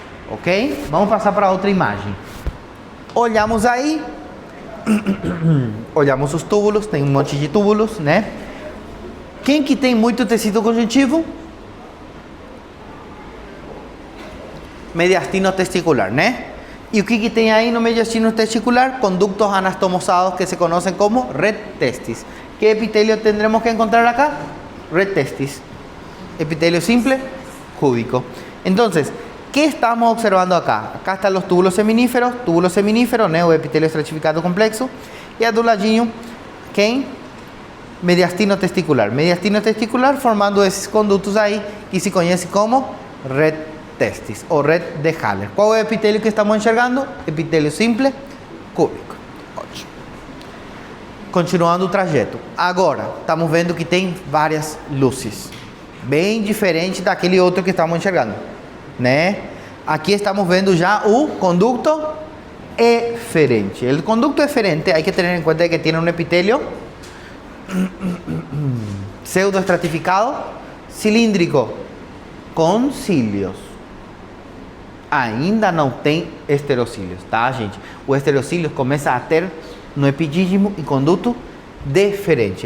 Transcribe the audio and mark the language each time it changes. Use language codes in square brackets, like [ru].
[pt] Ok? Vamos passar para outra imagem. Olhamos aí. Olhamos os túbulos, tem um monte de túbulos, né? Quem que tem muito tecido conjuntivo? Mediastino testicular, né? E o que tem aí no mediastino testicular? [es] Conductos anastomosados que se conocen como red testis. ¿Qué epitelio tendremos que encontrar acá? red testis. Epitelio simple, cúbico. Entonces, ¿qué estamos observando acá? Acá están los túbulos seminíferos, neoepitelio estratificado complexo, y [pt] do ladinho, quem? Mediastino testicular. Mediastino testicular formando esses condutos aí, que se conhece como red testis, ou red de Haller. Qual é o epitelio que estamos enxergando? Epitelio simple, cúbico. Ótimo. Continuando o trajeto. Agora, estamos vendo que tem várias luzes. Bem diferente daquele outro que estamos enxergando, né? Aqui estamos vendo já o conducto eferente. [es] O conducto eferente, hay que tener en cuenta que tiene un epitelio pseudoestratificado, cilíndrico, [pt] com cílios. Ainda não tem esterocílios, tá, gente? O esterocílio começa a ter no epidídimo e conduto deferente.